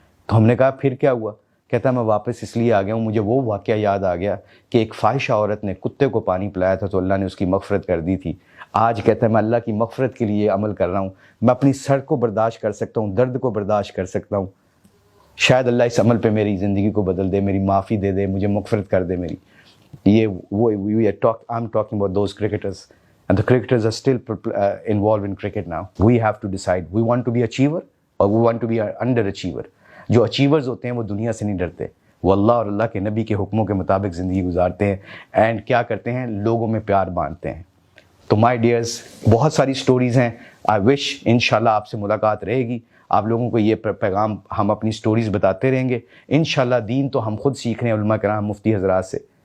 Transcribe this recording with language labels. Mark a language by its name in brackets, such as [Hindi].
[Urdu] تو ہم نے کہا پھر کیا ہوا؟ کہتا میں واپس اس لیے آ گیا ہوں، مجھے وہ واقعہ یاد آ گیا کہ ایک فاحشہ عورت نے کتے کو پانی پلایا تھا تو اللہ نے اس کی مغفرت کر دی تھی۔ آج کہتا ہے میں اللہ کی مغفرت کے لیے عمل کر رہا ہوں، میں اپنی سر کو برداشت کر سکتا ہوں، درد کو برداشت کر سکتا ہوں، شاید اللہ اس عمل پہ میری زندگی کو بدل دے، میری معافی دے دے، مجھے مغفرت کر دے میری۔ یہ وہ [English] I'm talking about those cricketers and the cricketers are still involved in cricket now. We have to decide we want to be achiever or we want to be an underachiever. [Urdu] جو اچیورز ہوتے ہیں وہ دنیا سے نہیں ڈرتے، وہ اللہ اور اللہ کے نبی کے حکموں کے مطابق زندگی گزارتے ہیں اینڈ کیا کرتے ہیں، لوگوں میں پیار بانٹتے ہیں۔ تو مائی ڈیئرز، بہت ساری سٹوریز ہیں، [English] I wish [Urdu] انشاءاللہ آپ سے ملاقات رہے گی، آپ لوگوں کو یہ پیغام ہم اپنی سٹوریز بتاتے رہیں گے۔ انشاءاللہ دین تو ہم خود سیکھ رہے ہیں علماء کرام مفتی حضرات سے،